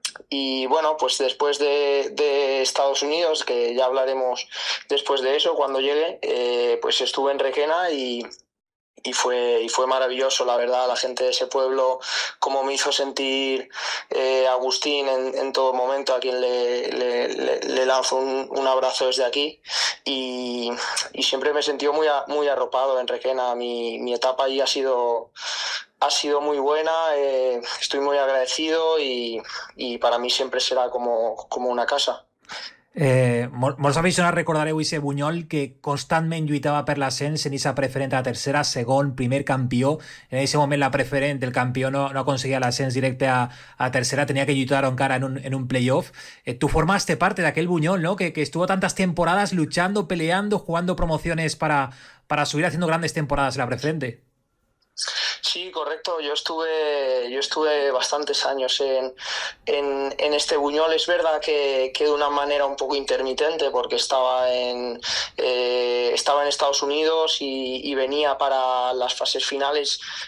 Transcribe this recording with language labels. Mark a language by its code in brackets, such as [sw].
[es] Y bueno, pues después de Estados Unidos, que ya hablaremos después de eso cuando llegue, pues estuve en Requena y fue maravilloso, la verdad, la gente de ese pueblo, cómo me hizo sentir Agustín en todo momento, a quien le lanzo un abrazo desde aquí. Y siempre me he sentido muy, muy arropado en Requena. Mi etapa allí ha sido muy buena, estoy muy agradecido y para mí siempre será como una casa. [ca] Molts aficionats recordareu ese Buñol que constantment lluitava per l'ascens en esa preferent a la tercera, segon, primer campió. En ese moment la preferent, el campió no aconseguia l'ascens directe a tercera, tenia que lluitar encara en un playoff. [es] Tu formaste parte d'aquell Buñol, no? Que estuvo tantes temporades luchando, peleando, jugando promociones para subir haciendo grandes temporades en la preferente. Sí, correcto. Yo estuve bastantes años en este Buñol. Es verdad que de una manera un poco intermitente, porque estaba en Estados Unidos y venía para las fases finales.